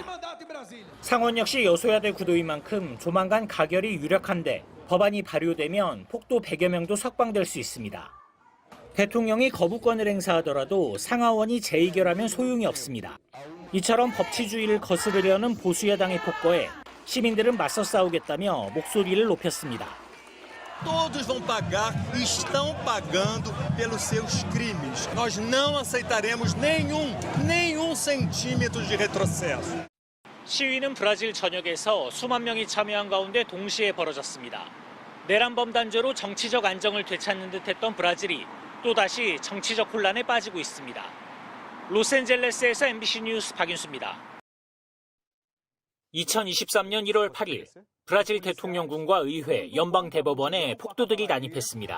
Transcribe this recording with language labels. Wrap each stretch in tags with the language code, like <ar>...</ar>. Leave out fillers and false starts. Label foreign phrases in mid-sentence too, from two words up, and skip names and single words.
<ko>상원 역시 여소야대 구도인 만큼 조만간 가결이 유력한데 법안이 발효되면 폭도 100여 명도 석방될 수 있습니다. 대통령이 거부권을 행사하더라도 상하원이 재의결하면 소용이 없습니다. 이처럼 법치주의를 거스르려는 보수야당의 폭거에 시민들은 맞서 싸우겠다며 목소리를 높였습니다.</ko> <pt>Todos vão pagar e estão pagando pelos seus crimes. Nós não aceitaremos nenhum centímetro de retrocesso.</pt> <ko>시위는 브라질 전역에서 수만 명이 참여한 가운데 동시에 벌어졌습니다. 내란범 단죄로 정치적 안정을 되찾는 듯했던 브라질이 또다시 정치적 혼란에 빠지고 있습니다. 로스앤젤레스에서 MBC 뉴스 박윤수입니다. 2023년 1월 8일 브라질 대통령궁과 의회, 연방대법원에 폭도들이 난입했습니다.</ko>